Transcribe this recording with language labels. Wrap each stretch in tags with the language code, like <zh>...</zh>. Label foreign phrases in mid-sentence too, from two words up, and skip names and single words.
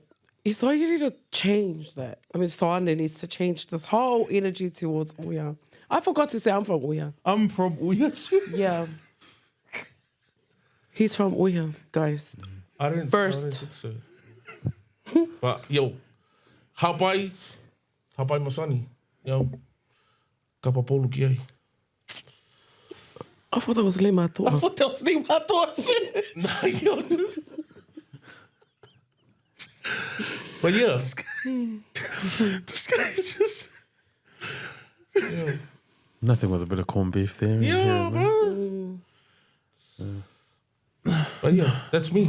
<en>It's like you need to change that. I mean, Soane needs to change this whole energy towards Oya. I forgot to say I'm from Oya. I'm from Uya too. Yeah. He's from Oya, guys. I didn't First. think so. But yo, Hawaii Masani, yo,</en> <to>kapapolu ki ai.</to> <en>I thought that was Lima I Toa. thought that was name I thought. Nah, yo, dude. But yeah, This guy's just. Nothing with a bit of corned beef there. yeah, bro. But yeah, that's me.</en>